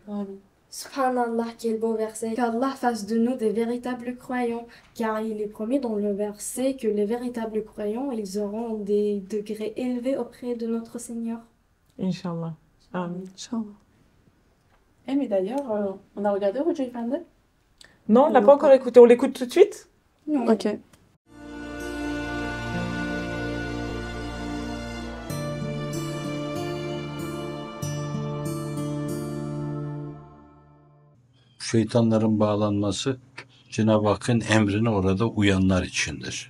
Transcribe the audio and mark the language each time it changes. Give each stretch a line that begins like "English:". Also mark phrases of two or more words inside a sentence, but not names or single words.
French: Subhanallah, quel beau verset. Qu'Allah fasse de nous des véritables croyants, car il est promis dans le verset que les véritables croyants, ils auront des degrés élevés auprès de notre Seigneur. Inch'Allah. Amen. Inch'Allah. Eh, mais d'ailleurs, on a regardé Roger Fandel? Non, on l'a pas encore écouté. On l'écoute tout de suite? Non. Ok.
Turkish: Şeytanların bağlanması Cenab-ı Hakk'ın emrine orada uyanlar içindir.